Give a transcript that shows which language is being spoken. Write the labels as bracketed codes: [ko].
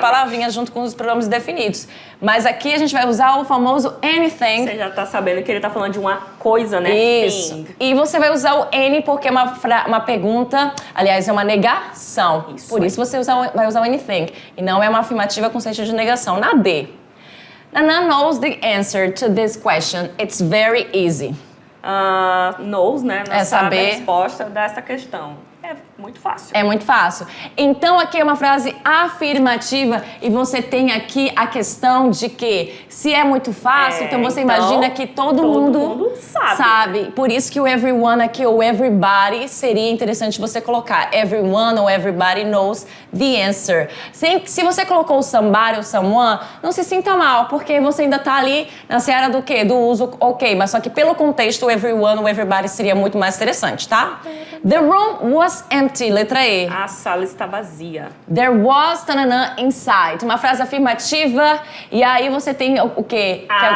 [pt] palavrinha junto com os pronomes definidos. Mas aqui a gente vai usar o famoso anything. Você já tá sabendo que ele tá falando de uma coisa, né? Isso. [en] Thing. [pt] E você vai usar o any porque é uma pergunta, aliás, é uma negação. Isso Por aí. isso você vai usar o anything. E não é uma afirmativa com sentido de negação. Na D. [en] Nana knows the answer to this question. It's very easy. [pt] Knows, né? Não É sabe saber. a resposta dessa questão. É muito fácil. É muito fácil. Então, aqui é uma frase afirmativa e você tem aqui a questão de que se é muito fácil, então você então, imagina que todo mundo sabe. Por isso que o everyone aqui, ou everybody, seria interessante você colocar. [en] Everyone ou everybody knows the answer. [pt] Se você colocou o somebody ou someone, não se sinta mal, porque você ainda tá ali na seara do quê? Do uso ok, mas só que pelo contexto, o everyone ou everybody seria muito mais interessante, tá? [en] The room was empty, [pt] letra E. A sala está vazia. [en] There was tananã inside. [pt] Uma frase afirmativa e aí você tem o quê?